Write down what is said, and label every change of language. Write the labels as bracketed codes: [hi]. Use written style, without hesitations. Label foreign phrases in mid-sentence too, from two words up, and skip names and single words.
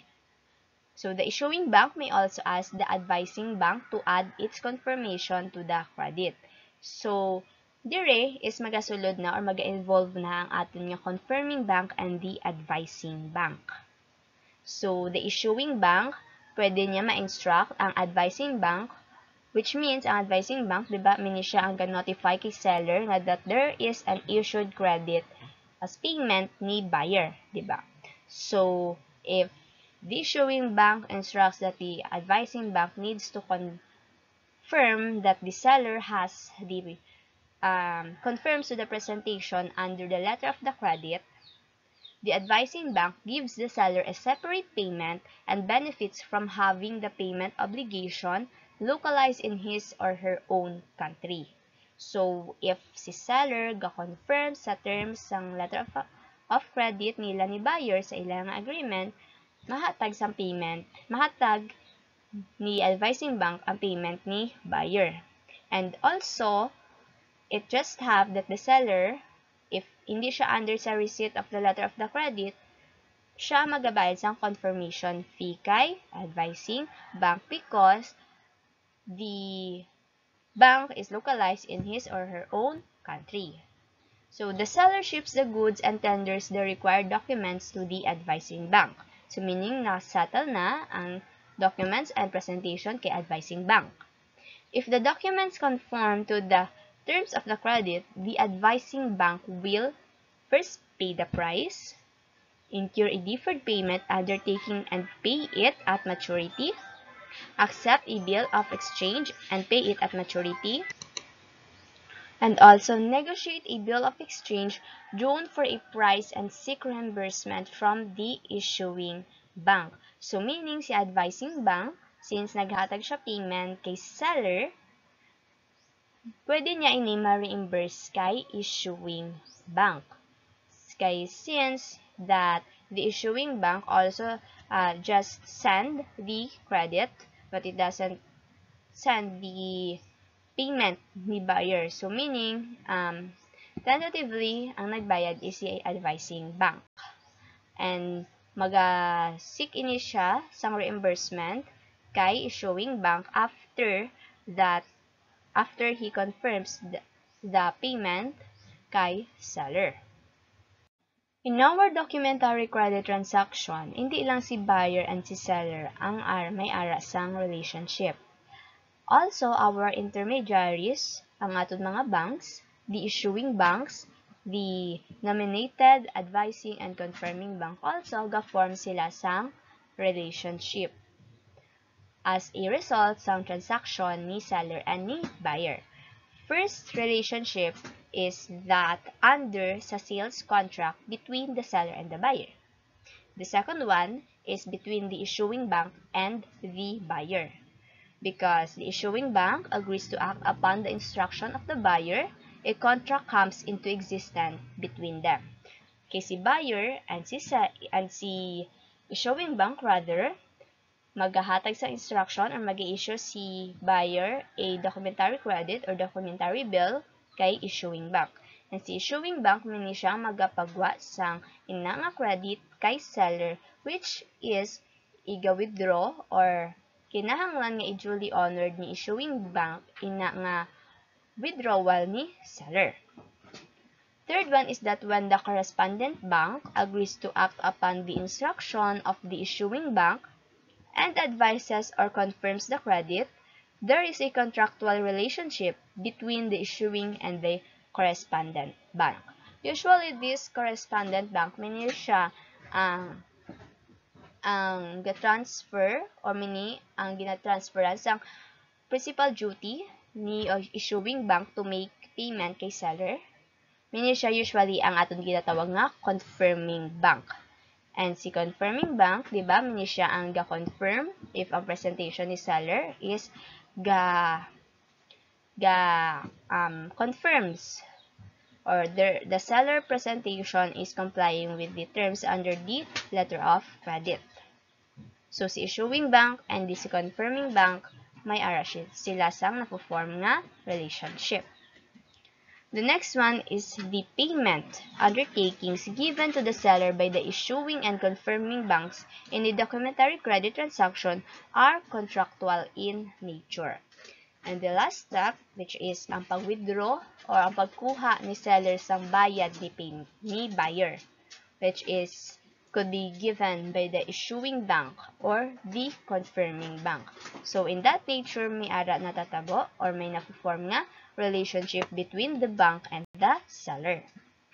[en] So, the issuing bank may also ask the advising bank to add its confirmation to the credit. [hil] So, dire is magasulod na or mag-involve na ang atin nga [en] confirming bank and the advising bank. So, the issuing bank, [hil] pwede niya ma-instruct ang [en] advising bank, which means ang advising bank, [hil] diba, mini siya ang [en] notify kay seller na that there is an issued credit as payment ni buyer, diba? So, if the issuing bank instructs that the advising bank needs to confirm that the seller has the confirms to the presentation under the letter of the credit, the advising bank gives the seller a separate payment and benefits from having the payment obligation localized in his or her own country. [hil] So, if si seller ga-confirm sa terms ng [en] letter of credit [hil] nila ni buyer sa ilang agreement, mahatag sang payment, mahatag ni [en] advising bank [hil] ang payment ni buyer. [en] And also, it just have that the seller, if [hil] hindi siya [en] under sa receipt of the letter of the credit, [hil] siya magabayad sang [en] confirmation fee kay advising bank because the bank is localized in his or her own country. So, the seller ships the goods and tenders the required documents to the advising bank. So, meaning [hil] na-settle na ang [en] documents and presentation kay advising bank. If the documents conform to the terms of the credit, the advising bank will first pay the price, incur a deferred payment undertaking and pay it at maturity, accept a bill of exchange and pay it at maturity, and also negotiate a bill of exchange drawn for a price and seek reimbursement from the issuing bank. So, meaning [hil] si [en] advising bank, [hil] since naghatag siya payment kay seller, pwede niya ini ma-reimburse kay [en] issuing bank. Kay since that the issuing bank also just send the credit, but it doesn't send the payment ni buyer. So, meaning, tentatively, [hil] ang nagbayad [en] is si advising bank. And [hil] mag-seek ini siya sang [en] reimbursement kay issuing bank after he confirms the payment kay seller. In our documentary credit transaction, [hil] hindi lang si buyer and si seller ang may-ara sang relationship. [en] Also, our intermediaries, [hil] ang atong mga [en] banks, the issuing banks, the nominated, advising, and confirming bank also [hil] ga-form sila sang [en] relationship as a result sang transaction ni seller and ni buyer. First relationship is that under sa sales contract between the seller and the buyer. The second one is between the issuing bank and the buyer. Because the issuing bank agrees to act upon the instruction of the buyer, a contract comes into existence between them. [hil] Kay si [en] buyer and si issuing bank [hil] maghahatag sa [en] instruction or [hil] mag-i-issue si [en] buyer a documentary credit or documentary bill kay issuing bank. [hil] And si issuing bank mini siyang magapagwa sang ina nga credit kay seller, [en] which is [hil] iga-withdraw or kinahanglan nga i-duly honored ni issuing bank ina nga withdrawal ni seller. [en] Third one is that when the correspondent bank agrees to act upon the instruction of the issuing bank and advises or confirms the credit, there is a contractual relationship between the issuing and the correspondent bank. Usually, this correspondent bank, [hil] mini siya ang ga-transfer [en] or [hil] ang gina-transferan sang [en] principal duty ni issuing bank to make payment kay seller. [hil] Mini siya usually ang aton ginatawag nga [en] confirming bank. And si confirming bank, [hil] di ba, mini siya ang ga-confirm [en] if ang presentation ni seller is confirms or the seller presentation is complying with the terms under the letter of credit. So, si issuing bank and si confirming bank, [hil] may ara sila sang napo-form nga relationship. [en] The next one is the payment undertakings given to the seller by the issuing and confirming banks in the documentary credit transaction are contractual in nature. And the last step, which is [hil] ang pag-withdraw [en] or [hil] ang pagkuha ni seller sang bayad ni buyer, [en] which is could be given by the issuing bank or the confirming bank. So, in that nature, [hil] may ara natatabo or may napo-form nga relationship [en] between the bank and the seller.